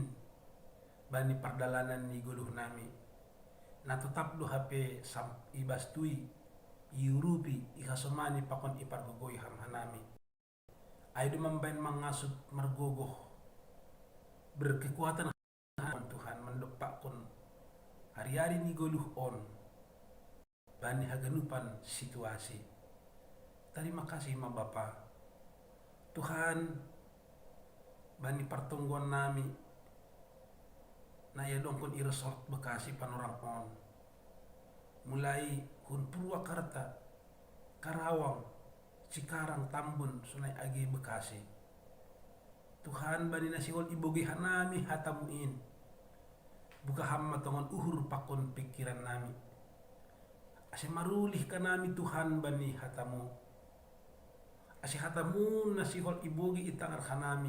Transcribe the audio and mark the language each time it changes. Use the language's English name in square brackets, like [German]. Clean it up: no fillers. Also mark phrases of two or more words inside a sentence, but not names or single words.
[Batak Simalungun] Bani pardalanan ni guluh nami. Na tetap do hape ibastui iurupi ikasomani pakon ipargogoy ham hanami ay dumambain mangasut margogoh berkekuatan Tuhan mendepakon hari-hari ni goluh on bani haganupan situasi. [Indonesian] Terima kasih [Batak Simalungun] ma Bapa Tuhan bani partunggon nami na ya dongkon iresort Bekasi panorang on mulai kun Purwakarta, Karawang, Cikarang, Tambun, Sungai Agi, Bekasi. Tuhan bani nasihol ibogi hanami hatamuin. Buka hamma tongon uhur pakon pikiran nami. Ase marulih kanami Tuhan bani hatamu. Ase hatamu nasihol ibogi itangar hanami.